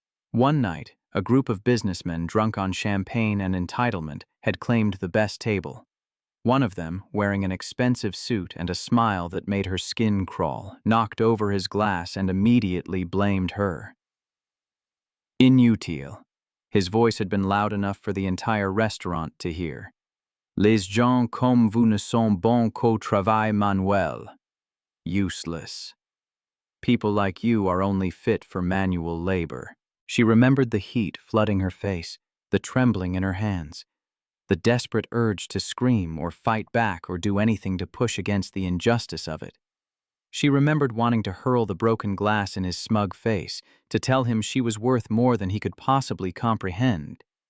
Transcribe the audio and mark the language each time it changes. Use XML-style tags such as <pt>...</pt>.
<en>One night, a group of businessmen drunk on champagne and entitlement had claimed the best table. One of them, wearing an expensive suit and a smile that made her skin crawl, knocked over his glass and immediately blamed her.</en> <fr>Inutile.</fr> <en>His voice had been loud enough for the entire restaurant to hear.</en> <fr>"Les gens comme vous ne sont bons qu'au travail manuel."</fr> <en>Useless. People like you are only fit for manual labor. She remembered the heat flooding her face, the trembling in her hands, the desperate urge to scream or fight back or do anything to push against the injustice of it. She remembered wanting to hurl the broken glass in his smug face, to tell him she was worth more than he could possibly comprehend.</en>